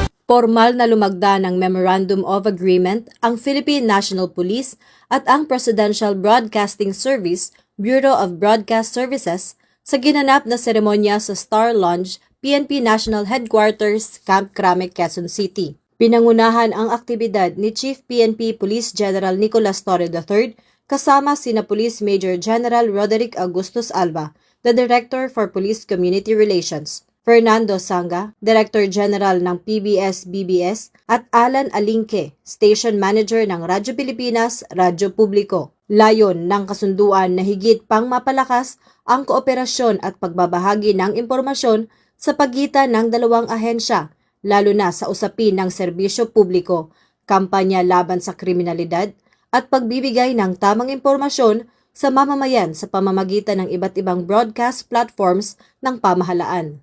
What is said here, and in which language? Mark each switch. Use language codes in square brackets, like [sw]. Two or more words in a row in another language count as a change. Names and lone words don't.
[tl] Formal na lumagda ng Memorandum of Agreement ang Philippine National Police at ang Presidential Broadcasting Service, Bureau of Broadcast Services, sa ginanap na seremonya sa Star Lounge, PNP National Headquarters, Camp Crame, Quezon City. Pinangunahan ang aktibidad ni Chief PNP Police General Nicolas Torre III kasama sina Police Major General Roderick Augustus Alba, [en] the Director for Police Community Relations, [tl] Fernando Sanga, [en] Director General [tl] ng PBS-BBS, at Alan Alingke, [en] Station Manager [tl] ng Radyo Pilipinas, Radyo Publiko. Layon ng kasunduan na higit pang mapalakas ang kooperasyon at pagbabahagi ng impormasyon sa pagitan ng dalawang ahensya, lalo na sa usapin ng serbisyo publiko, kampanya laban sa kriminalidad, at pagbibigay ng tamang impormasyon sa mamamayan sa pamamagitan ng iba't ibang [en] broadcast platforms [tl] ng pamahalaan.